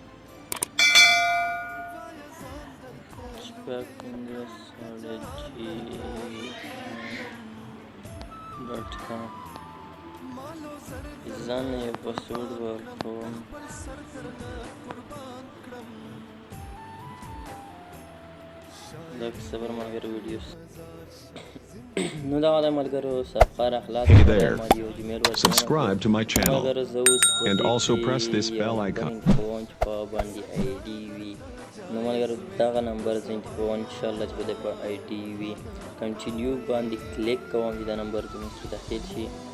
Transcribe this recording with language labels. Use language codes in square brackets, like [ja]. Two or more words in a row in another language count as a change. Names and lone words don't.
[ps] gmail.com ځان نه یو پاسورډ ورکوم. لږ صبر ملګرو، ویډیو نو دغه دی ملګرو، صفحه راخلاص [en] Hey there. Subscribe to my channel and also press this bell icon. [ps] نو ملګرو دغه نمبر زه انتخابوم انشاءالله چې به دی په آی ډي وي. کنټینیو باندې کلیک کوم چې دا نمبر زموږ کې داخل شي.